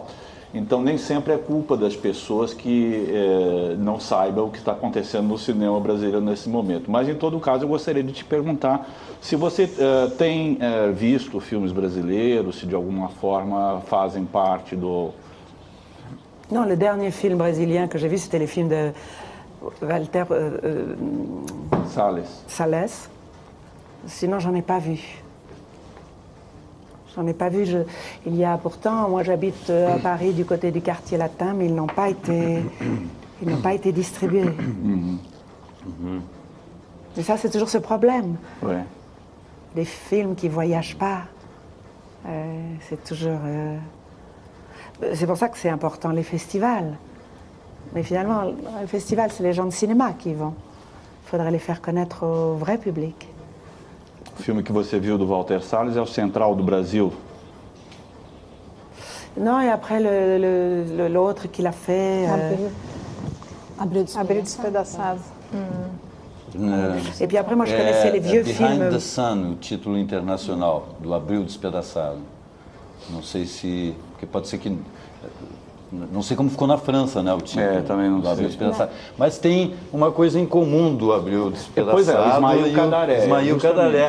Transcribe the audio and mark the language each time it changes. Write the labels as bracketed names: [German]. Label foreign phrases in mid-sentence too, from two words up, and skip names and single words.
[Portuguese] Então nem sempre é culpa das pessoas que não saibam o que está acontecendo no cinema brasileiro nesse momento. Mas em todo caso eu gostaria de te perguntar se você tem visto filmes brasileiros, se de alguma forma fazem parte do... [French] Non, le dernier film brésilien que j'ai vu, c'était les films de Walter Salles. Salles. Sinon, j'en ai pas vu. J'en ai pas vu. Il y a pourtant, moi j'habite à Paris du côté du quartier latin, mais ils n'ont pas été distribués. Et ça, c'est toujours ce problème. Ouais. Les films qui ne voyagent pas, c'est toujours... C'est pour ça que c'est important, les festivals. Mais finalement, le festival, c'est les gens de cinéma qui y vont. Il faudrait les faire connaître au vrai public. [Portuguese] O filme que você viu do Walter Salles é o Central do Brasil. [French] Non, et après l'autre qu'il a fait... Abril Despedaçado. Et puis après, moi, je connaissais les vieux Behind films. the Sun, [Portuguese] o título internacional, do Abril Despedaçado. Não sei se... Porque pode ser que... Não sei como ficou na França, né, o título também não do Abril sei. Despedaçado. Mas tem uma coisa em comum do Abril Despedaçado Pois é, o Ismail e Cadaré. Ismail justamente, Cadaré.